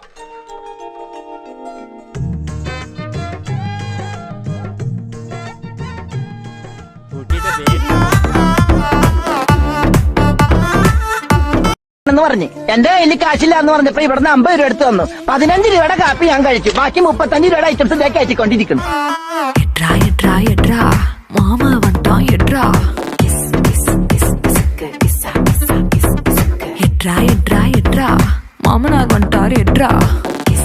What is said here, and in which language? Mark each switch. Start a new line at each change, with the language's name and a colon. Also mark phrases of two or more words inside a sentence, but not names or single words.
Malayalam: പറഞ്ഞ് എന്റെ കയ്യിൽ കാശില്ല എന്ന് പറഞ്ഞപ്പോ ഇവിടുന്ന് 50 രൂപ എടുത്തു തന്നു. 15 രൂപയുടെ കാപ്പി ഞാൻ കഴിച്ചു. ബാക്കി 35 രൂപയുടെ ഐറ്റംസ് ഇതേ കയറ്റിക്കൊണ്ടിരിക്കുന്നു.
Tamil: மாமா வந்தான் எட்ரா எட்ரா எட்ரா எட்ரா மாமனார் வந்துட்டாரு எட்ரா